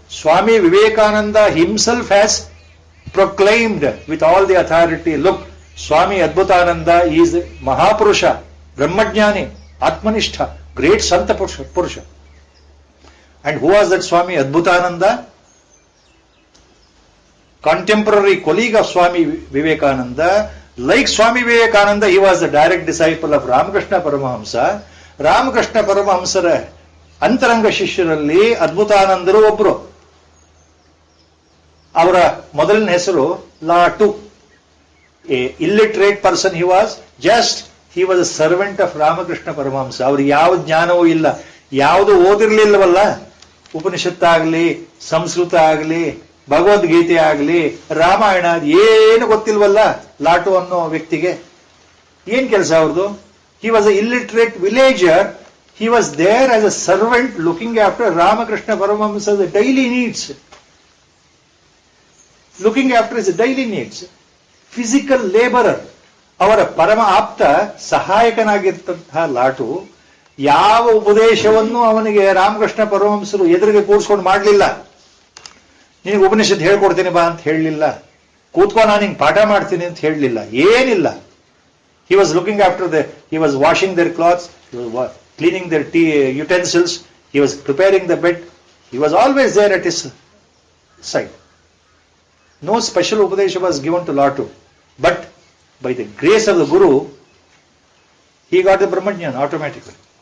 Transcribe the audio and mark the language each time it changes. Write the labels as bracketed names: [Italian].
[English] Swami Vivekananda himself has proclaimed with all the authority, look, Swami Adbhutananda is Mahapurusha, Brahmajnani, Atmanishtha, great Santa Purusha. And who was that Swami Adbhutananda? Contemporary colleague of Swami Vivekananda. Like Swami Vivekananda, he was the direct disciple of Ramakrishna Paramahamsa. [Kannada] Ramakrishna Paramahamsara ಅಂತರಂಗ ಶಿಷ್ಯರಲ್ಲಿ ಅದ್ಭುತಾನಂದರು ಒಬ್ರು. ಅವರ ಮೊದಲನೇ ಹೆಸರು lot. [English] A illiterate person he was. he was a servant of Ramakrishna Paramahamsa. [Kannada] ಅವ್ರಿಗೆ ಯಾವ ಜ್ಞಾನವೂ ಇಲ್ಲ, ಯಾವುದು ಓದಿರ್ಲಿಲ್ಲವಲ್ಲ. ಉಪನಿಷತ್ ಆಗಲಿ, ಸಂಸ್ಕೃತ ಆಗಲಿ, ಭಗವದ್ಗೀತೆ ಆಗಲಿ, ರಾಮಾಯಣ ಏನು ಗೊತ್ತಿಲ್ವಲ್ಲ ಲಾಟು ಅನ್ನೋ ವ್ಯಕ್ತಿಗೆ. ಏನ್ ಕೆಲಸ ಅವ್ರದ್ದು? [English] he was a illiterate villager. He was there as a servant looking after Ramakrishna Paramahamsa's daily needs. Looking after his daily needs. Physical laborer. [Kannada] ಅವರ ಪರಮ ಆಪ್ತ ಸಹಾಯಕನಾಗಿರ್ತಂತಹ ಲಾಟು ಯಾವ ಉಪದೇಶವನ್ನು ಅವನಿಗೆ ರಾಮಕೃಷ್ಣ ಪರಮಹಂಸರು ಎದುರಿಗೆ ಕೂರಿಸ್ಕೊಂಡು ಮಾಡಲಿಲ್ಲ. ನಿನಗೆ ಉಪನಿಷತ್ ಹೇಳ್ಕೊಡ್ತೀನಿ ಬಾ ಅಂತ ಹೇಳಲಿಲ್ಲ. ಕೂತ್ಕೊ ನಾನು ಹಿಂಗೆ ಪಾಠ ಮಾಡ್ತೀನಿ ಅಂತ ಹೇಳಲಿಲ್ಲ. ಏನಿಲ್ಲ. [English] He was looking after he was washing their clothes, he was cleaning their utensils, he was preparing the bed. He was always there at his side. No special upadesha was given to Latu. But by the grace of the Guru, he got the Brahmajnana automatically.